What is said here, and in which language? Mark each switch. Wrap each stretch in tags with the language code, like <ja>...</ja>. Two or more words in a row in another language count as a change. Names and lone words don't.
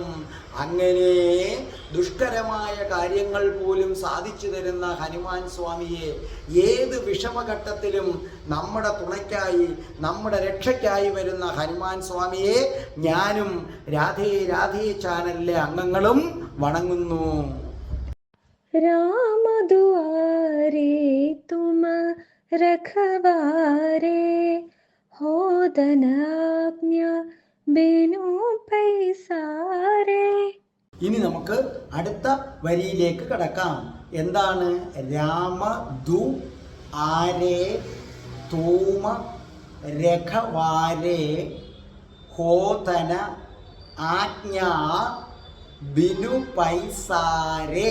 <ml>അങ്ങനെ ദുഷ്കരമായ കാര്യങ്ങൾ പോലും സാധിച്ചു തരുന്ന ഹനുമാൻ സ്വാമിയെ ഏത് വിഷമഘട്ടത്തിലും നമ്മുടെ തുണയ്ക്കായി, നമ്മുടെ രക്ഷയ്ക്കായി വരുന്ന ഹനുമാൻ സ്വാമിയെ ഞാനും രാധേ രാധേ ചാനലിലെ അംഗങ്ങളും വണങ്ങുന്നു.</ml> <awa>राम दुआरे तुम रखवारे, हो धन आज्ञा बिनु पैसारे.</awa> <ml>ഇനി നമുക്ക് അടുത്ത വരിയിലേക്ക് കടക്കാം. എന്താണ്?</ml> <awa>राम दुआरे तुम रखवारे होत न आज्ञा बिनु पैसारे.</awa>